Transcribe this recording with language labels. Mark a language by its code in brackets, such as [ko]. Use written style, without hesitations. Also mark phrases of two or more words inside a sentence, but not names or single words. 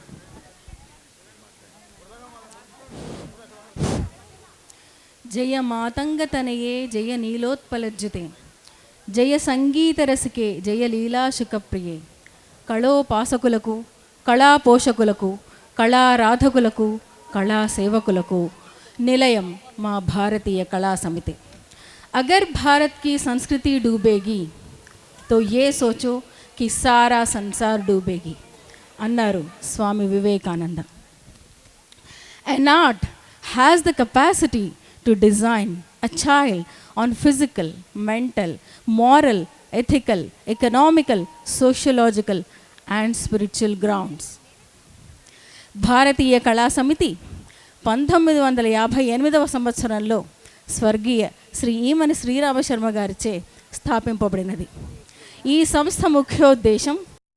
[sa] జయ మాతంగతనయే జయ నీలోత్పలజ్జుతే జయ సంగీతరసికే జయ లీలాశుకప్రియే [te] కళోపాసకులకు, కళా పోషకులకు, కళారాధకులకు, కళా సేవకులకు నిలయం మా భారతీయ కళా సమితి. [hi] अगर भारत की संस्कृति डूबेगी तो ये सोचो कि सारा संसार डूबेगी అన్నారు స్వామి వివేకానంద. [en] An art has the capacity to design a child on physical, mental, moral, ethical, economical, sociological and spiritual grounds. [te] భారతీయ కళా సమితి 1958వ సంవత్సరంలో స్వర్గీయ శ్రీ ఈమని శ్రీరామశర్మ గారిచే స్థాపింపబడినది. ఈ సంస్థ ముఖ్యోద్దేశం